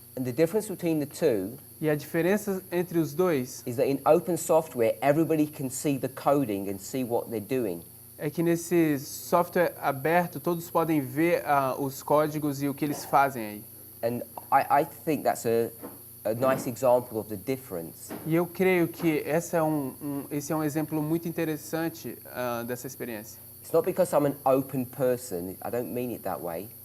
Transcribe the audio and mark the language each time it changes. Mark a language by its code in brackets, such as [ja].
[en] And the difference between the two [pt] E a diferença entre os dois [en] is that in open software, everybody can see the coding and see what they're doing. [pt] é que nesse software aberto todos podem ver os códigos e o que eles fazem aí. [en] And I think that's a nice example of the difference. [pt] E eu creio que esse é um exemplo muito interessante dessa experiência. [en] It's not because I'm an open person, I don't mean it that way.